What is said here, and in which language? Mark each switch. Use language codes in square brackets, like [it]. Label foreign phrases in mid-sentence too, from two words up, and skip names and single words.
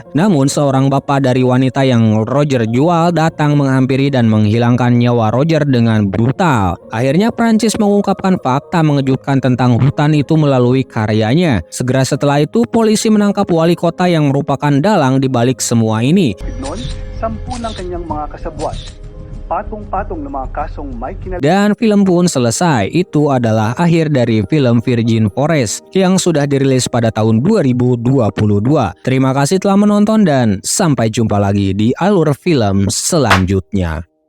[id] Namun seorang bapak dari wanita yang Roger jual datang menghampiri dan menghilangkan nyawa Roger dengan brutal. Akhirnya Prancis mengungkapkan fakta mengejutkan tentang hutan itu melalui karyanya. Segera setelah itu polisi menangkap wali kota yang merupakan dalang di balik semua ini. [tl] Noon, 10 ng kanyang mga kasabwat, patong-patong ng mga kasong may [id] Dan film pun selesai. Itu adalah akhir dari film Virgin Forest yang sudah dirilis pada tahun 2022. Terima kasih telah menonton dan sampai jumpa lagi di alur film selanjutnya.